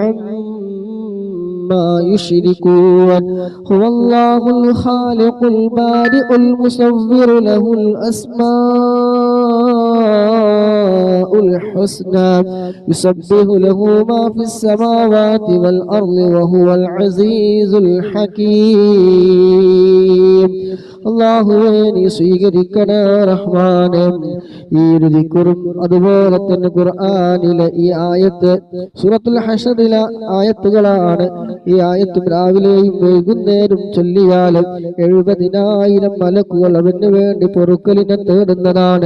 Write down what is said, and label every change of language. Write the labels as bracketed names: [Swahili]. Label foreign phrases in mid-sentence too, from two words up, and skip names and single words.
[Arabic] عما يشركون هو الله الخالق البارئ المصور له الأسماء الحسنى يسبح له ما في السماوات والأرض وهو العزيز الحكيم [Malayalam] അല്ലാഹുവേ നീ സ്വീകരിക്കണേ റഹ്മാനേ. ഈ ദിക്റും അതുപോലെ തന്നെ ഖുർആനിലെ ഈ ആയത്ത് സൂറത്തുൽ ഹശറിലെ ആയത്തുകളാണ്. ഈ ആയത്ത് രാവിലെയും വൈകുന്നേരം ചൊല്ലിയാൽ 70,000 മലക്കുകൾ അവന് വേണ്ടി പൊറുക്കലിനെ തേടുന്നതാണ്.